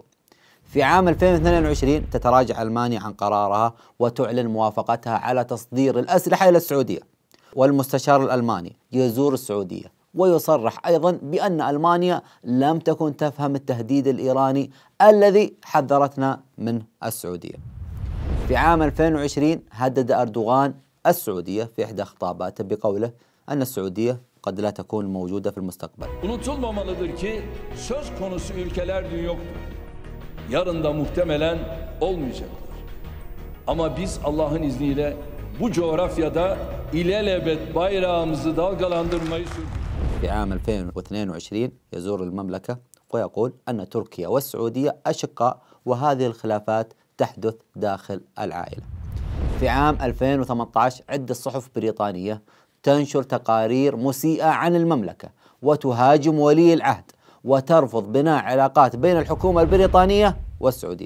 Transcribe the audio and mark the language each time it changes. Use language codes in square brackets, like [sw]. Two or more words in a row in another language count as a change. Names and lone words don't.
[ar] في عام 2022 تتراجع ألمانيا عن قرارها وتعلن موافقتها على تصدير الأسلحة إلى السعودية، والمستشار الألماني يزور السعودية ويصرح أيضا بأن ألمانيا لم تكن تفهم التهديد الإيراني الذي حذرتنا منه السعودية. في عام 2020 هدد أردوغان السعودية في إحدى خطاباته بقوله أن السعودية قد لا تكون موجودة في المستقبل. [tr] Unutulmamalıdır ki söz konusu ülkeler dün yoktur. Yarın da muhtemelen olmayacaktır. Ama biz Allah'ın izniyle bu coğrafyada ilelebet bayrağımızı dalgalandırmayı sürdürüyoruz. [ar] في عام 2022 يزور المملكة ويقول أن تركيا والسعودية أشقاء وهذه الخلافات تحدث داخل العائلة. في عام 2018 عدة صحف بريطانية تنشر تقارير مسيئة عن المملكة وتهاجم ولي العهد وترفض بناء علاقات بين الحكومة البريطانية والسعودية.